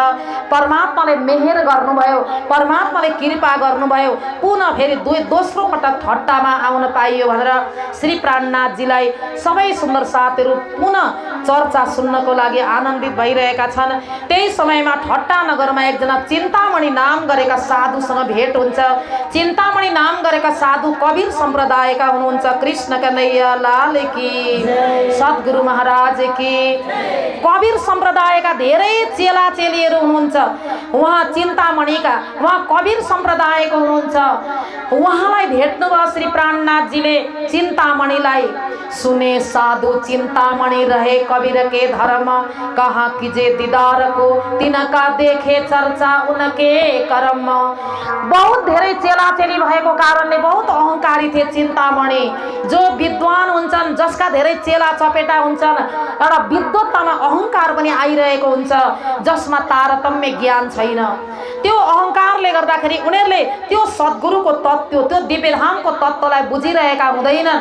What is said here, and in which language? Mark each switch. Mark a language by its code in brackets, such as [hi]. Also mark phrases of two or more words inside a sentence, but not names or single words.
[ne] परमात्माले मेहेर गर्नुभयो, परमात्माले कृपा गर्नुभयो, पुनः फेरि दोस्रो पटक ठट्टामा आउन पाइयो भनेर श्री प्राणनाथजीलाई सबै सुन्दर साथीहरू पुनः चर्चा सुन्नको लागि आनन्दित भइरहेका छन्। त्यही समयमा ठट्टा नगरमा एकजना चिन्तामणि नाम गरेका साधुसँग भेट हुन्छ। चिन्तामणि नाम गरेका साधु कबीर सम्प्रदायका हुनुहुन्छ। [hi] कृष्ण कन्हैया लाल की, सद्गुरु महाराज की। [ne] कबीर सम्प्रदायका धेरै चेला चेलीहरू हुनुहुन्छ। उहाँ चिन्तामणिका, उहाँ कबीर सम्प्रदायको हुनुहुन्छ। उहाँलाई भेट्नुभयो श्री प्राणनाथजीले चिन्तामणिलाई। [hi] सुने साधु चिन्तामणि रहे कबीर के धर्म, कहाँ कीजे दीदार को तिनका देखे चर्चा उनके कर्म। [ne] बहुत धेरै चेला चेली भएको कारणले बहुत अहंकारी थिए चिन्तामणि। जो विद्वान हुन्छन्, जसका धेरै चेला चपेटा हुन्छन्, एउटा विद्वत्तामा अहंकार पनि आइरहेको हुन्छ, जसमा तारतम्य ज्ञान छैन। त्यो अहंकारले गर्दाखेरि उनीहरूले त्यो सद्गुरुको तत्त्व, त्यो दिव्यधामको तत्त्वलाई बुझिरहेका हुँदैनन्।